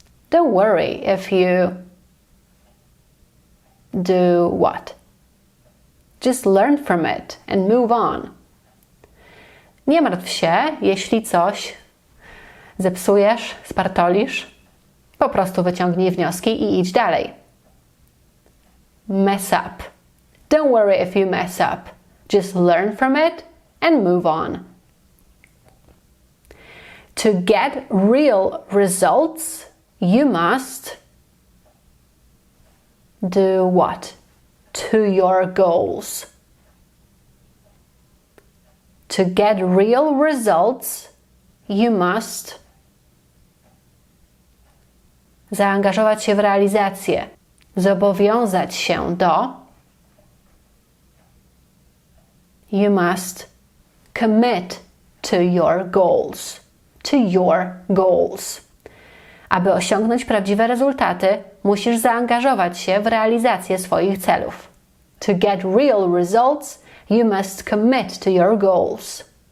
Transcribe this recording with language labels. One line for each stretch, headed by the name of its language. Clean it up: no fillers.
English: Don't worry if you do what? Just learn from it and move on.
Polish: Nie martw się, jeśli coś zepsujesz, spartolisz. Po prostu wyciągnij wnioski i idź dalej.
English: Mess up. Don't worry if you mess up. Just learn from it and move on. To get real results, you must do what? To your goals. To get real results, you must
Polish: zaangażować się w realizację, zobowiązać się do.
English: You must commit to your goals. To your goals.
Polish: Aby osiągnąć prawdziwe rezultaty, musisz zaangażować się w realizację swoich celów.
English: To get real results, you must commit to your goals.